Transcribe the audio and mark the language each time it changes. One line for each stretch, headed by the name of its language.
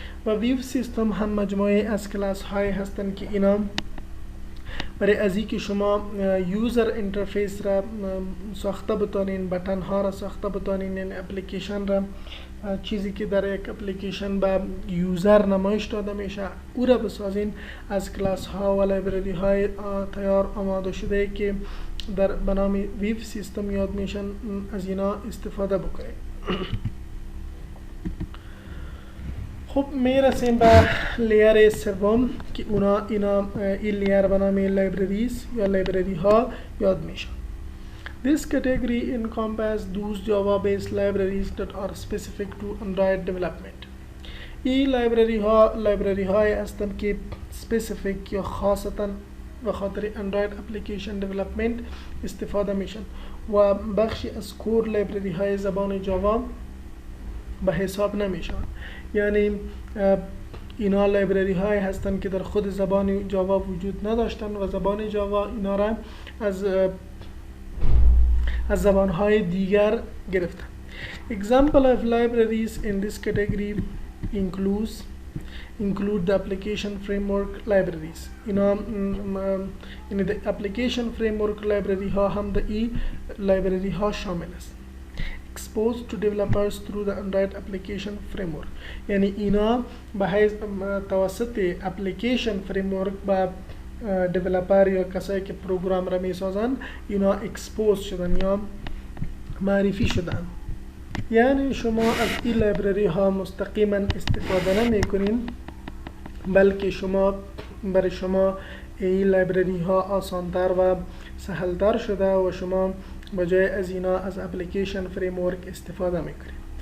Persian: و ویو سیستم هم مجموعه از کلاس های هستند که اینا برای از اینکه شما یوزر اینترفیس را ساخته بتانین، بٹن ها را ساخته بتانین، یعنی اپلیکیشن را، چیزی که در یک اپلیکیشن به یوزر نمایش داده میشه او را بسازین، از کلاس ها و لایبرری های تیار آماده شده که در بنام ویو سیستم یاد میشن، از اینا استفاده بکنید. خب میرسیم به لیر سوم که اینا این لیر به نام لایبرریز یا لایبرری ها یاد میشن.
English: This category encompasses those Java-based libraries that are specific to Android development.
Persian: این لایبرری های هستند که specific یا خاصتا به خاطر اندروید اپلیکیشن دیولپمنت استفاده میشن و بخشی از کور لایبرری های زبان جاوا به حساب نمیشن. یعنی اینا لایبرری های هستند که در خود زبان جاوا وجود نداشتن و زبان جاوا اینا را از زبان های دیگر گرفتن.
English: Example of libraries in this category include the application framework libraries.
Persian: اینا یعنی
English: the application framework library
Persian: ها هم در این لایبرری ها شامل است.
English: Exposed to developers through the Android application framework.
Persian: یعنی اینا به حیث توسط اپلیکیشن فریمورک با دیولپر یا کسایی که پروگرام را می سازن اینا اکسپوز شدن یا معرفی شدن. یعنی شما از این لایبرری ها مستقیما استفاده نمی کنین، بلکه برای شما این لایبرری ها آسانتر و سهلتر شده و شما بجای از اینا از اپلیکیشن فریمورک استفاده میکنید.